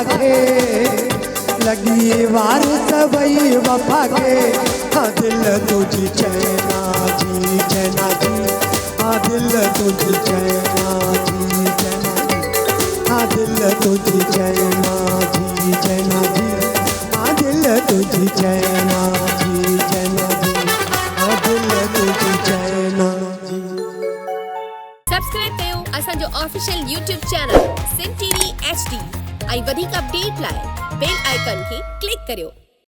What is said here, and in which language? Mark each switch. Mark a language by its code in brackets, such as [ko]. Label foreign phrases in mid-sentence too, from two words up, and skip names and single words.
[sd] के लगी वार सबई वफा के हाँ दिल तुझी चैना जी चैना जी हाँ दिल तुझी चैना जी चैना जी हाँ दिल तुझी चैना जी चैना जी हाँ दिल तुझी चैना जी चैना जी हाँ दिल तुझी चैना जी। सब्सक्राइब कयो असांजो [en] official YouTube channel [sd] सिंध टीवी HD ऐं वधीक अपडेट लाइ [en] bell icon [sd] खे क्लिक करियो।